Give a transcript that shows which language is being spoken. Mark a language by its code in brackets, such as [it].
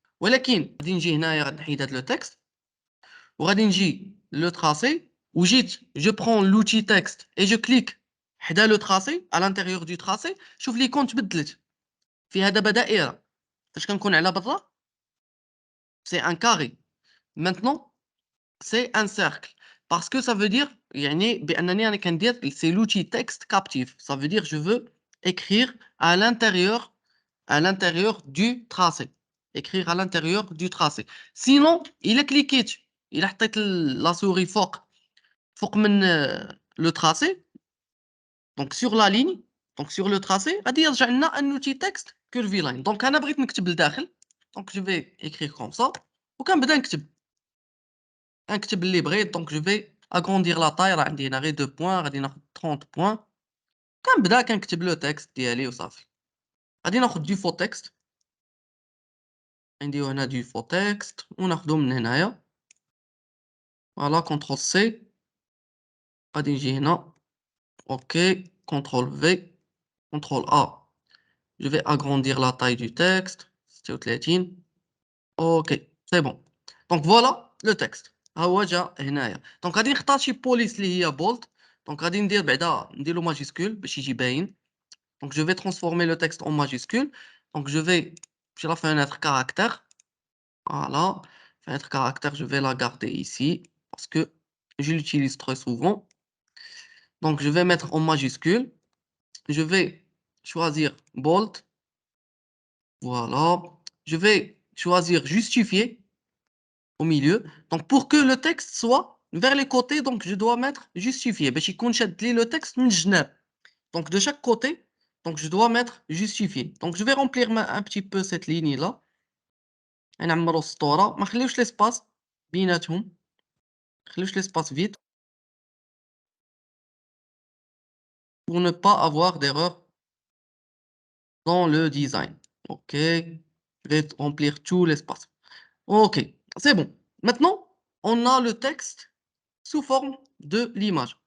[ar] ولكن غادي نجي هنايا غادي نحيد هاد لو تكست وغادي نجي لو تراسي وجيت جو برون [fr] l'outil texte et je clique [ar] حدا لو تراسي [fr] à l'intérieur du tracé. [ar] شوف ليكون تبدلت فيها دابا دائره. فاش كنكون على برا [fr] c'est un carré. Maintenant c'est un cercle parce que ça veut dire [ar] يعني بانني انا كندير [fr] c'est l'outil texte captive. Ça veut dire je veux écrire à l'intérieur du tracé. écrire à l'intérieur du tracé. sinon il a cliqué il a حطيت la souris فوق من le tracé donc sur la ligne donc sur le tracé [ar] غادي يرجع لنا [fr] un outil texte curvy line. [ar] donc انا بغيت نكتب لداخل [fr] donc je vais écrire comme ça [ar] وكنبدا نكتب اللي بغيت. دونك جو في اغروندير لا طاي راه عندي هنا غير 2 بوين غادي ناخذ 30 بوين كنبدا كنكتب لو تكست ديالي وصافي. غادي ناخذ [fr] du faux texte. نديرو هنا du faux texte وناخذو من هنايا. فوالا CTRL C. [ar] غادي نجي هنا. OK. CTRL V. CTRL A. [fr] Je vais agrandir la taille du texte. 36. OK. C'est bon. Donc voilà le texte. [ar] ها هو جا هنايا. دونك غادي نختار شي بوليس اللي هي bold. دونك غادي ندير بعدا نديرو ماجيسكول باش يجي باين. [fr] Donc je vais transformer le texte en majuscule. Donc je vais sur la fenêtre caractère. Voilà. Fenêtre caractère, je vais la garder ici parce que je l'utilise très souvent. Donc je vais mettre en majuscule. Je vais choisir bold. Voilà. Je vais choisir justifier au milieu. Donc pour que le texte soit vers les côtés, donc je dois mettre justifier. [ar] باش يكون شاد لي le texte من الجناب. [fr] Donc de chaque côté, donc je dois mettre justifié. Donc je vais remplir un petit peu cette ligne là. [ar] نعمرو السطورة ما نخليوش l'espace بيناتهم. ما نخليوش [fr] l'espace vide pour ne pas avoir d'erreur dans le design. OK. Je vais remplir tout l'espace. OK. C'est bon. Maintenant, on a le texte sous forme de l'image.